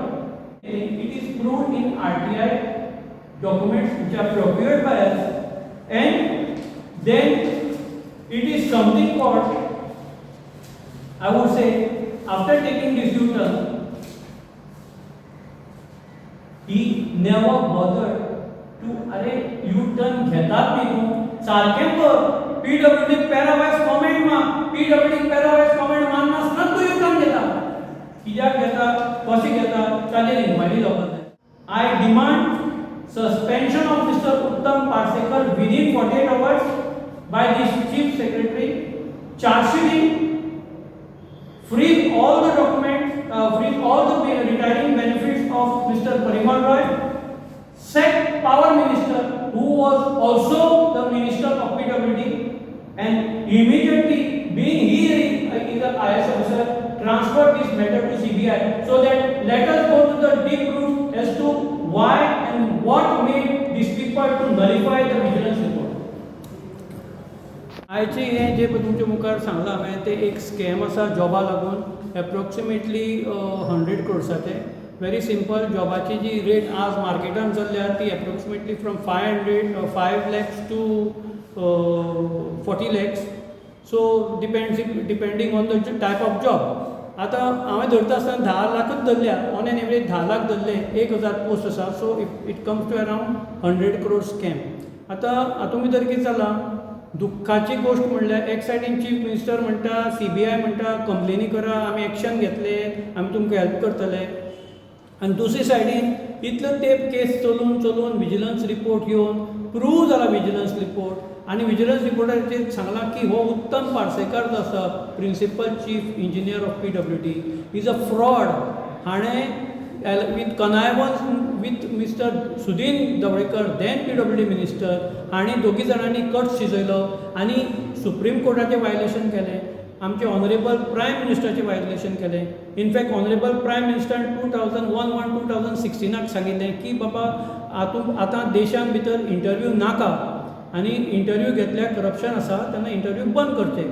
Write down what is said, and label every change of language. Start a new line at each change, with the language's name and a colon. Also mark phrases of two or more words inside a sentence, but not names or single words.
English: It is proved in RTI documents which are procured by us, and then it is something called, I would say, after taking this U-turn, he never bothered to U-turn
Konkani: घेतात न्ही तूं सारकें कर. PWD
English: parawise comment
Konkani: माननासतना तूं U-turn घेता. कित्याक घेता, कशें घेता, ताजेर इन्क्वायरी जावपाक जाय.
English: I demand suspension of Mr. Uttam Parsekar within 48 hours by this Chief Secretary, charge sheeting, freeze all the documents, freeze all the retiring benefits of Mr. Parimal Roy, sack Power Minister, who was also the Minister of PWD, and immediately, being he is an IS officer, transfer this matter to CBI, so that let us go to the deep roots as to why and what made these people to nullify the vigilance report.
Konkani: आयचे हे जे तुमच्या मुखार सांगला हांवें ते एक स्कॅम आसा जॉबा लागून
English: approximately 100 crores. very simple,
Konkani: जॉबाची जी रेट आज मार्केटान चल्ल्या ती
English: approximately from 5 lakhs to 40 lakhs. So depending on the type of job.
Konkani: आतां हांवें धरता आसतना 10 लाखूच धरल्या
English: on an average
Konkani: 10 लाख धरले 1000 पोस्ट आसा
English: so it comes to around 100 crore scam.
Konkani: आतां हातूंत भितर कितें जालां दुख्खाची गोश्ट म्हणल्यार एक सायडीन
English: chief minister
Konkani: म्हणटा CBI म्हणटा कंप्लेनी करा आमी एक्शन घेतले आमी तुमकां हेल्प करतले आनी दुसरे सायडीन इतलो तेंप केस चलून चलून
English: vigilance report
Konkani: येवन प्रूव जाला
English: vigilance report
Konkani: आनी विजिलन्स रिपोर्टाचेर सांगलां की हो उत्तम पार्सेकर जो आसा
English: principal chief engineer of PWD is a fraud. हाणें with connivance with Mr.
Konkani: सुदीन ढवळेकर
English: then PWD minister
Konkani: हांणी दोगी जाणांनी कट शिजयलो आनी सुप्रीम कोर्टाचें वायलेशन केलें आमचे
English: honourable prime
Konkani: मिनिस्टराचें वायलेशन केलें.
English: in fact honourable prime
Konkani: मिनिस्टरान 2016 सांगिल्लें की बाबा आतां देशान भितर इंटरव्यू नाका आनी इंटरव्यू घेतल्यार करप्शन आसा तेन्ना इंटरव्यू बंद करचे.